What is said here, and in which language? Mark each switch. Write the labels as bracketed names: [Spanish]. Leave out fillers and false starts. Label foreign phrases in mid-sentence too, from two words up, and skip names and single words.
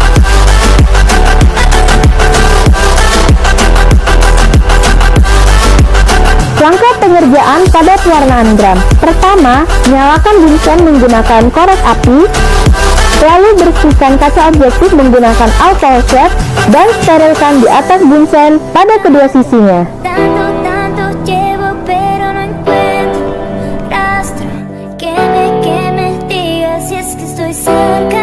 [Indonesian] Langkah pengerjaan pada pewarnaan gram. Pertama, nyalakan bunsen menggunakan korek api, lalu bersihkan kaca objektif menggunakan alkohol swab dan sterilkan di atas bunsen pada kedua sisinya. [Spanish] Tanto llevo pero no encuentro rastro que me diga si es que estoy cerca.